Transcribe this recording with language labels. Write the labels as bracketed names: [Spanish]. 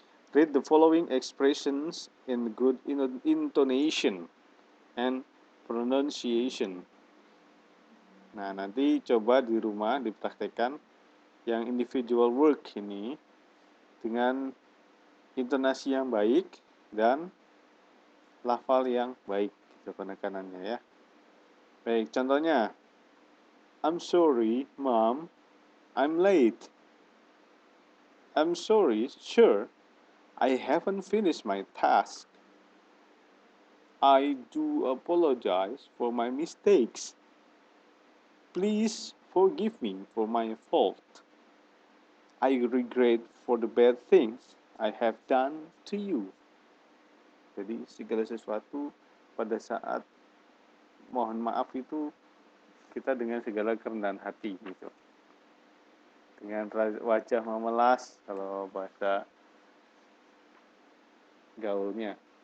[English] Read the following expressions in good intonation and pronunciation. [Indonesian] Nah, nanti coba di rumah dipraktekkan yang individual work ini dengan intonasi yang baik dan lafal yang baik gitu penekanannya ya. Baik, contohnya [English] I'm sorry, Mom, I'm late. I'm sorry, sir, I haven't finished my task. I do apologize for my mistakes. Please forgive me for my fault. I regret for the bad things I have done to you. [Indonesian] Jadi segala sesuatu pada saat mohon maaf itu kita dengan segala kerendahan hati gitu. Dengan wajah memelas kalau bahasa gaulnya.